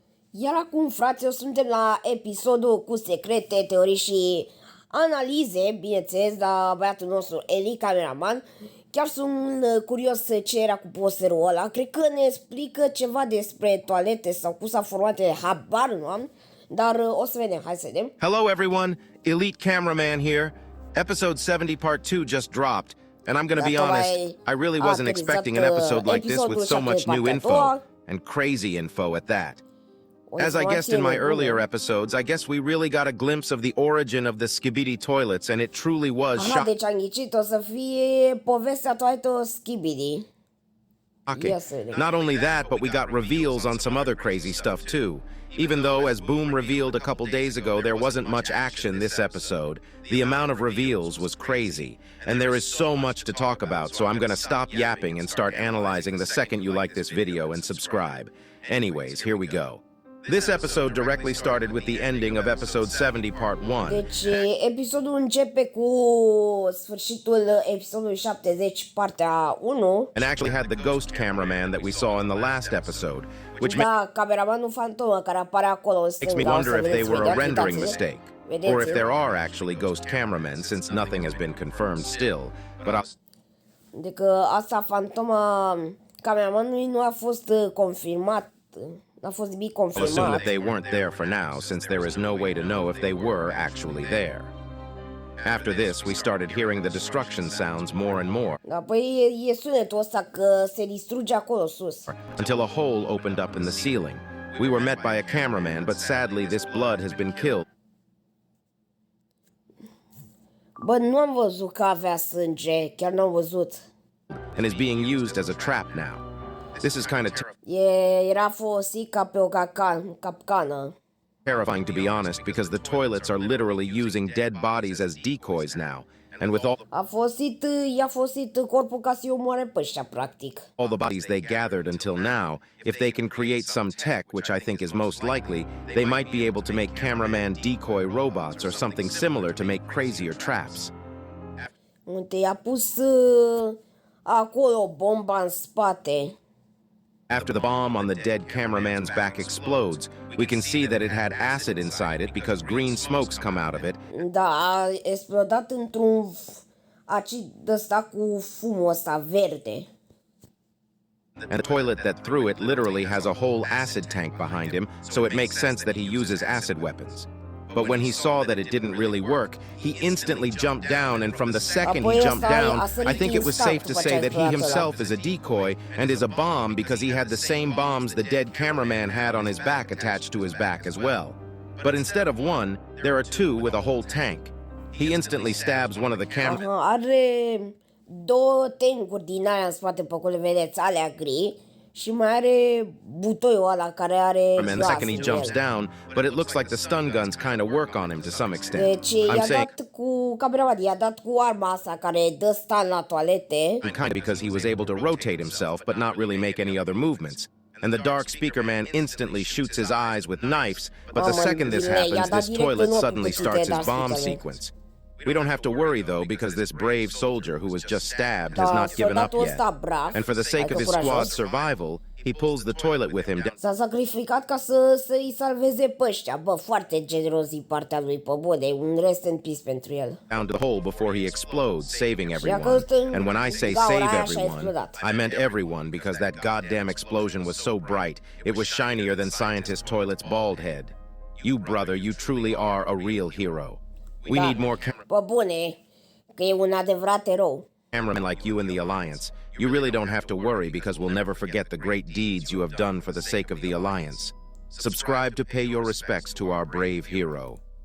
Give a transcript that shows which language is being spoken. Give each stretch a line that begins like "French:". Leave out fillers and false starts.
Romanian: Iar acum, fraților, suntem la episodul cu secrete, teorii și analize, bineînțeles, la băiatul nostru, Eli, cameraman. Chiar sunt curios ce era cu posterul ăla. Cred că ne explică ceva despre toalete sau cum s-a format, habar nu am. Dar o să vedem, hai să vedem.
English: Hello everyone, Elite Cameraman here. Episode 70 part 2 just dropped. And I'm gonna be honest, I really wasn't expecting an episode like this with so much new info. And crazy info at that. As I guessed in my earlier episodes, I guess we really got a glimpse of the origin of the Skipidi toilets, and it truly was shocking.
Romanian: Deci am ghicit, o să fie povestea toată Skipidi.
English: Not only that, but we got reveals on some other crazy stuff too. Even though, as Boom revealed a couple days ago, there wasn't much action this episode, the amount of reveals was crazy. And there is so much to talk about, so I'm gonna stop yapping and start analyzing the second you like this video and subscribe. Anyways, here we go. This episode directly started with the ending of episode 70 part 1.
Romanian: Deci, episodul începe cu sfârșitul episodului 70, partea 1.
English: And actually had the ghost cameraman that we saw in the last episode, which
Romanian: da, cameramanul fantomă care apare acolo în stânga.
English: makes me wonder if they were a rendering mistake, or if there are actually ghost cameramen, since nothing has been confirmed still. But
Romanian: Deci asta fantoma cameramanului nu a fost confirmat. N-a fost nimic confirmat.
English: I'll assume that they weren't there for now, since there is no way to know if they were actually there. After this, we started hearing the destruction sounds more and more.
Romanian: Da, păi e sunetul ăsta că se distruge acolo sus.
English: Until a hole opened up in the ceiling. We were met by a cameraman, but sadly this blood has been killed.
Romanian: Bă, nu am văzut că avea sânge, chiar n-am văzut.
English: And is being used as a trap now. This is kind of
Romanian: Era folosit ca pe o capcană.
English: terrifying, to be honest, because the toilets are literally using dead bodies as decoys now. And with
Romanian: I-a folosit corpul ca să-i omoare pe ăștia, practic.
English: all the bodies they gathered until now, if they can create some tech, which I think is most likely, they might be able to make cameraman decoy robots or something similar to make crazier traps.
Romanian: Uite, i-a pus acolo bomba în spate.
English: After the bomb on the dead cameraman's back explodes, we can see that it had acid inside it because green smokes come out of it.
Romanian: Da, a explodat într-un acid ăsta cu fumul ăsta verde.
English: And the toilet that threw it literally has a whole acid tank behind him, so it makes sense that he uses acid weapons. But when he saw that it didn't really work, he instantly jumped down, and from the second he jumped down, I think it was safe to say that he himself is a decoy and is a bomb because he had the same bombs the dead cameraman had on his back attached to his back as well. But instead of one, there are two with a whole tank. He instantly stabs one of the camera...
Romanian: Are două tankuri din aia în spate, pe acolo, vedeți, alea gri. Și mai are butoiul ăla care are
English: And the second he jumps down, but it looks like the stun guns kind of work on him to some extent.
Romanian: Deci i-a dat cu cameramanul, i-a dat cu arma asta care dă stun la toalete.
English: Kind of because he was able to rotate himself, but not really make any other movements. And the dark speaker man instantly shoots his eyes with knives, but the second this happens, this toilet suddenly starts his bomb sequence. We don't have to worry, though, because this brave soldier who was just stabbed has not given up yet. And for the sake of his squad's survival, he pulls the toilet with him
Romanian: S-a sacrificat ca să-i salveze pe ăștia. Bă, foarte generos din partea lui, pe bune, un rest in peace pentru el.
English: down to the hole before he explodes, saving everyone. And when I say save everyone, I meant everyone, because that goddamn explosion was so bright, it was shinier than Scientist Toilet's bald head. You, brother, you truly are a real hero. We need more
Romanian: Pe bune, că e un adevărat erou.
English: cameramen like you in the Alliance. You really don't have to worry because we'll never forget the great deeds you have done for the sake of the Alliance. Subscribe to pay your respects to our brave hero.